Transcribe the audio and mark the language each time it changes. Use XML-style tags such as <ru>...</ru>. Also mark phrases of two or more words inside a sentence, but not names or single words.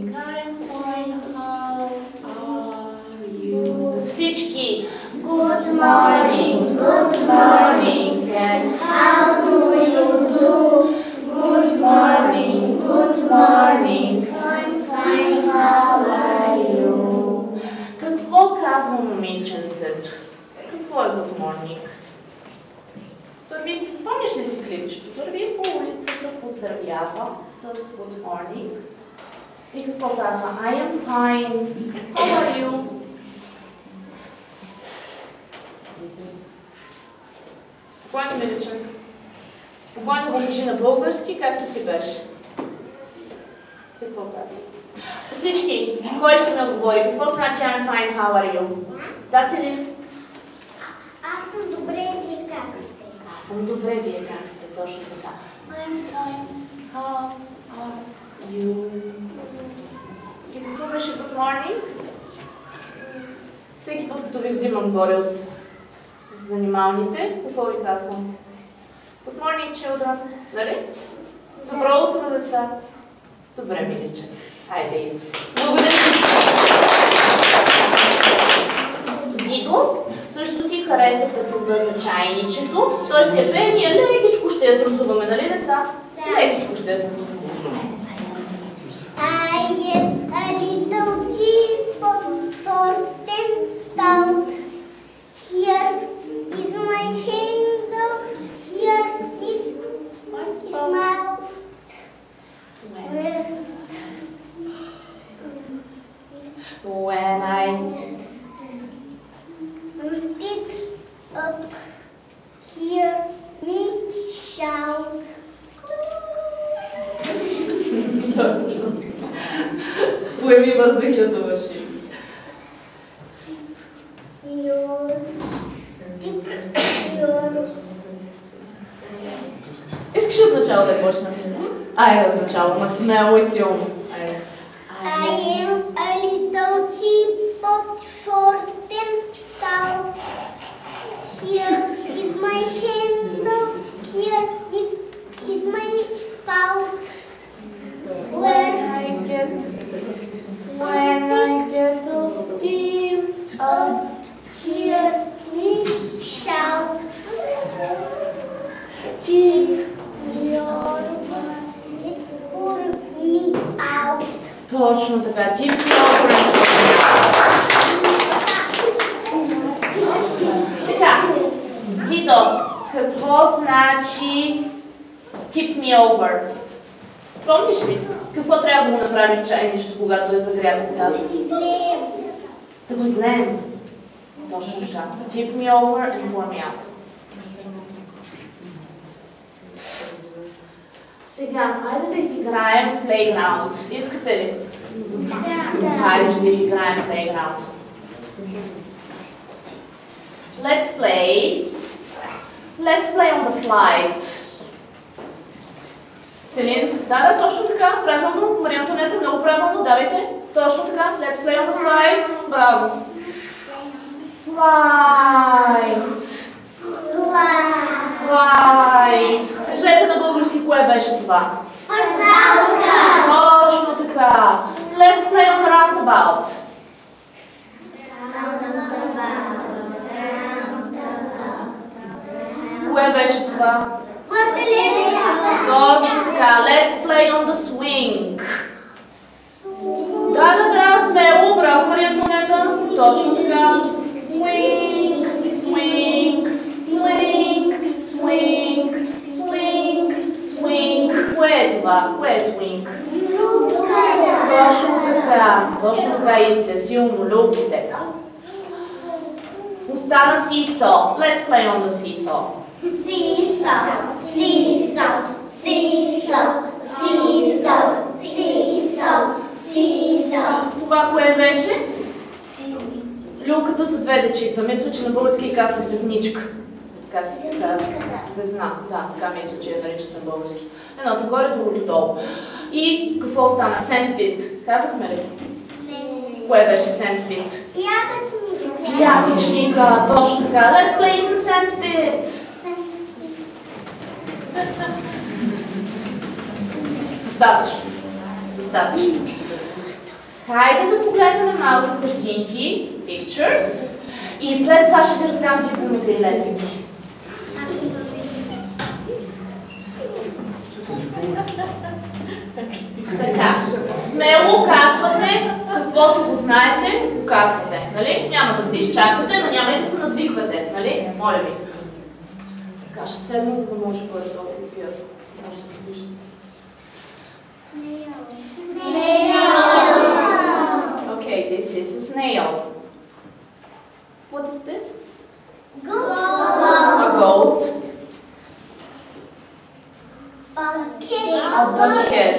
<en>I'm fine. How are you? Всички. Good morning, good morning. And How do you do? Good morning, good morning. I'm fine, how are you?</en> <bg>какво казва момиченцето? Какво е</bg> <en>Good Morning?</en> <bg>Върви си, спомняш ли си клипчето? Върви по улицата, поздравява с</bg> <en>Good Morning.</en> <bg>И какво казва?</bg> <en>I am fine. How are you?</en> <bg>Спокойно, миличък. Спокойно го кажи на български, както си беше. Какво казва? Всички, кой ще ме отговори? Какво значи</bg> <en>I'm fine, how are you?</en> <bg>Да, Селин? Аз съм добре, вие как сте? Аз съм добре, вие как сте? Точно така.</bg> <en>I'm fine, how are you?</en> <bg>И какво беше</bg> <en>Good morning?</en> <bg>Всеки път, като ви взимам горе от занималните, какво ви казвам?</bg> <en>Good morning, children.</en> <bg>Нали? Добро утро, деца. Добре, миличе. Хайде, Ици. Благодаря ви. Дидо също си хареса песента за чайничето. Той ще пее, ние лекичко ще я тръмзуваме, нали, деца? Лекичко ще я тръмзуваме.</bg> <en>I am a little chip, short and stout. Here is my handle, here is my mouth. When I lift it up, hear me shout.</en> <bg>Поеми въздух и да довърши. Искаш от начало да почна? Айде от начало, ма смело и силно. Айде.</bg> <en>I am a little teapot, short and stout. Here is my handle, here is my spout. When I get all steamed up, hear me shout. tip Your pour me out.</en> <bg>Точно така,</bg> <en>tip over.</en> <bg>Така, Дидо, какво значи</bg> <en>tip me over?</en> <bg>Помниш ли? Какво трябва да го направи чайнището, когато е загрято водата? Да го излеем. Точно така.</bg> <en>Tip me over and pour me out.</en> <bg>Сега, хайде да изиграем в Playground. Искате ли? Хайде ще изиграем в Playground.</bg> <en>Let's play on the slide.</en> <bg>Селин, да, точно така, правилно. Мария Антонета, много правилно, давайте. Точно така,</bg> <en>let's play on the slide.</en> <bg>Браво. Slide. Кажете на български, кое беше това? Точно така.</bg> <en>Let's play on the roundabout.</en> <bg>Кое беше това? Точно така.</bg> <en>Let's play on the swing.</en> <bg>Да, смело. Браво, Мария Антонета. Точно така. Swing. Кое е това? Кое е swing? Точно така, Ице. Силно, люките. Остана seesaw.</bg> <en>Let's play on the seesaw.</en> <bg>Това кое беше? Люката за две дечица. Мисля, че на български казват везничка. Така си казва. Везна. Да, така мисля, че я наричат на български. Едното горе, другото долу. И какво стана? Sandpit. Казахме ли? Кое беше sandpit? Пясъчника. Точно така.</bg> <en>Let's play in the sandpit.</en> <bg>Достатъчно. Хайде да погледнем малко картинки, pictures, и след това ще ви раздам дипломите и лепенки. Така, смело казвате, каквото го знаете, го казвате, нали? Няма да се изчаквате, но няма и да се надвиквате, нали? Моля ви. Така, ще седна, за да може горе-долу да видят. Може да го виждате.</bg> <en>Okay, this is a snail. What is this? A goat. A bucket.</en>